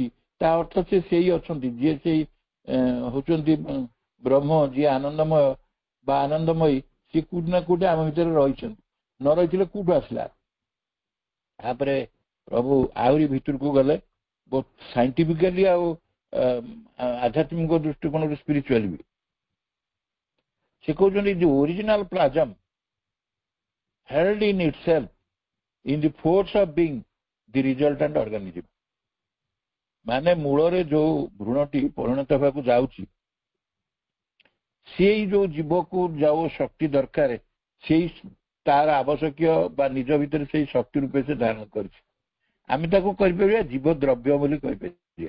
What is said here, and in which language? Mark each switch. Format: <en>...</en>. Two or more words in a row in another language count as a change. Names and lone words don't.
<or>ତା ଅର୍ଥ ସେ ସେଇ ଅଛନ୍ତି, ଯିଏ ସେଇ ହଉଛନ୍ତି ବ୍ରହ୍ମ, ଯିଏ ଆନନ୍ଦମୟ ବା ଆନନ୍ଦମୟୀ, ସିଏ କୋଉଠି ନା କୋଉଠି ଆମ ଭିତରେ ରହିଛନ୍ତି। ନ ରହିଥିଲେ କୋଉଠୁ ଆସିଲା? ତାପରେ ପ୍ରଭୁ ଆହୁରି ଭିତରକୁ ଗଲେ, ବହୁତ ସାଇଣ୍ଟିଫିକାଲି ଆଉ ଆଧ୍ୟାତ୍ମିକ ଦୃଷ୍ଟିକୋଣରୁ, ସ୍ପିରିଚୁଆଲି ବି। ସେ କହୁଛନ୍ତି ଯେ</or> <en>original plasm held in itself in the force of being the resultant organism,</en> <or>ମାନେ ମୂଳରେ ଯୋଉ ଭ୍ରୂଣଟି ପରିଣତ ହେବାକୁ ଯାଉଛି, ସେଇ ଯୋଉ ଜୀବକୁ ଯୋଉ ଶକ୍ତି ଦରକାର, ସେଇ ତାର ଆବଶ୍ୟକୀୟ ବା ନିଜ ଭିତରେ ସେଇ ଶକ୍ତି ରୂପେ ସେ ଧାରଣ କରିଛି। ଆମେ ତାକୁ କହିପାରିବା ଜୀବଦ୍ରବ୍ୟ ବୋଲି କହିପାରିବା।</or>